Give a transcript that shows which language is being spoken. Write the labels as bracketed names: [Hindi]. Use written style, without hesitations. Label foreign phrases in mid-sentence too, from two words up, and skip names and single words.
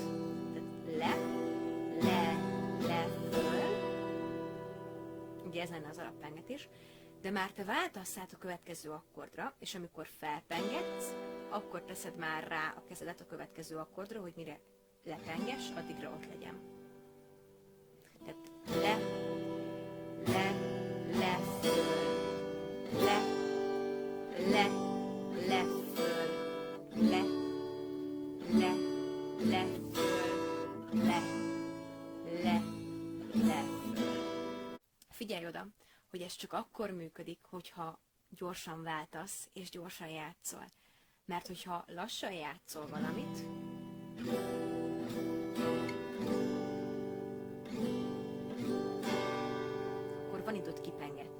[Hungarian] Tehát le, föl, ugye ez lenne az alappengetés, de már te váltasz át a következő akkordra, és amikor felpengetsz, akkor teszed már rá a kezedet a következő akkordra, hogy mire lepenges, addigra ott legyen. Tehát le, le, le, föl, le, le, le, föl, le, le, le, föl, le, le, le, föl. Figyelj oda, hogy ez csak akkor működik, hogyha gyorsan váltasz és gyorsan játszol. Mert hogyha lassan játszol valamit, akkor van időt kipengetni.